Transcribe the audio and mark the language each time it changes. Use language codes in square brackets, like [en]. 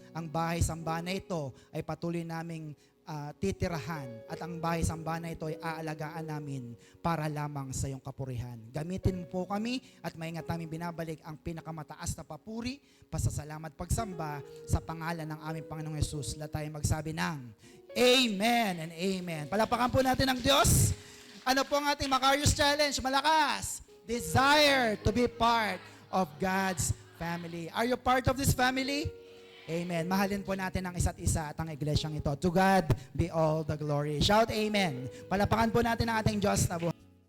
[tl] Ang bahay-sambahan na ito ay patuloy naming titirahan at ang bahay-sambahan na ito ay aalagaan namin para lamang sa iyong kapurihan. Gamitin mo po kami at maingat namin binabalik ang pinakamataas na papuri, pasasalamat, pagsamba sa pangalan ng aming Panginoong Yesus. Lahat tayo magsabi ng Amen and Amen. Palapakan po natin ang Diyos. Ano po ang ating Macarius Challenge? Malakas! [en] Desire to be part of God's family. Are you part of this family? Amen. [tl] Mahalin po natin ang isa't isa at ang iglesyang ito. [en] To God be all the glory. Shout Amen. [tl] Palapakan po natin ang ating Diyos na buhay.